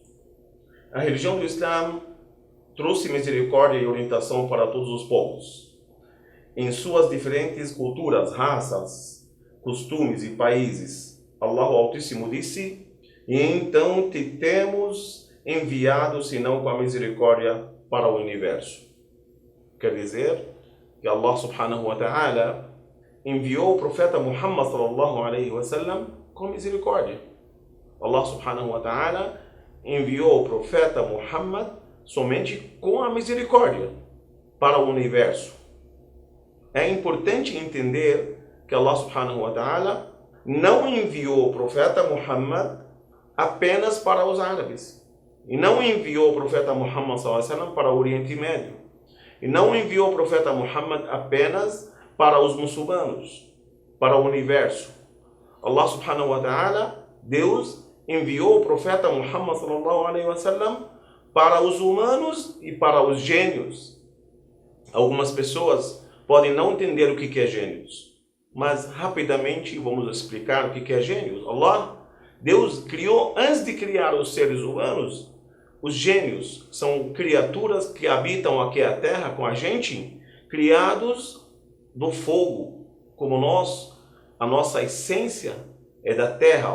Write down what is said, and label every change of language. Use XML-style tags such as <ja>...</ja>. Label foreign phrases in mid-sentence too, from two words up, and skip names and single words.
<pt>A religião do Islã trouxe misericórdia e orientação para todos os povos, em suas diferentes culturas, raças, costumes e países. Allah o Altíssimo disse: e então te temos enviado senão com a misericórdia para o universo. Quer dizer que Allah</pt> <ar>سبحانه وتعالى</ar> <pt>enviou o profeta Muhammad</pt> <ar>صلى الله عليه وسلم</ar> <pt>com misericórdia. Allah</pt> <ar>سبحانه وتعالى</ar> <pt>enviou o profeta Muhammad somente com a misericórdia para o universo. É importante entender que Allah</pt> <ar>سبحانه وتعالى</ar> <pt>não enviou o profeta Muhammad apenas para os árabes. E não enviou o profeta Muhammad</pt> <ar>صلى الله عليه وسلم</ar> <pt>para o Oriente Médio. E não enviou o profeta Muhammad apenas para os muçulmanos, para o universo.</pt> <ar>Allah سبحانه وتعالى,</ar> <pt>Deus, enviou o profeta Muhammad</pt> <ar>صلى الله عليه وسلم</ar> <pt>para os humanos e para os gênios. Algumas pessoas podem não entender o que é gênios, mas rapidamente vamos explicar o que é gênios. Deus criou, antes de criar os seres humanos, os gênios são criaturas que habitam aqui a terra com a gente, criados do fogo, como nós, a nossa essência é da terra.</pt>